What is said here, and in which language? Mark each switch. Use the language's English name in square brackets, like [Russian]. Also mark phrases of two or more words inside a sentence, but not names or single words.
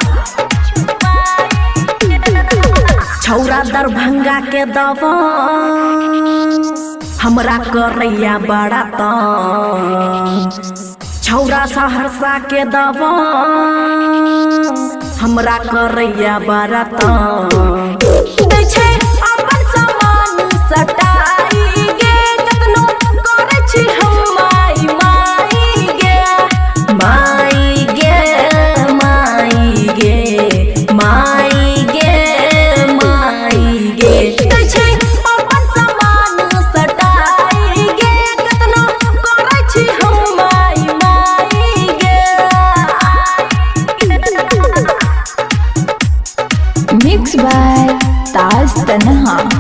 [Maithili] छौरा दरभंगा के दवा हमरा करैया बड़ा छौरा सहरसा के दवा हमरा करैया बड़ा दै छै अपन सामान सटाई गे कतनो करै छी हम माई माई गे माई गे माई गे माई गे माई गे दै छै अपन सामान सटाई गे कतनो करै छी हम [English] mix by ताज तन्हा।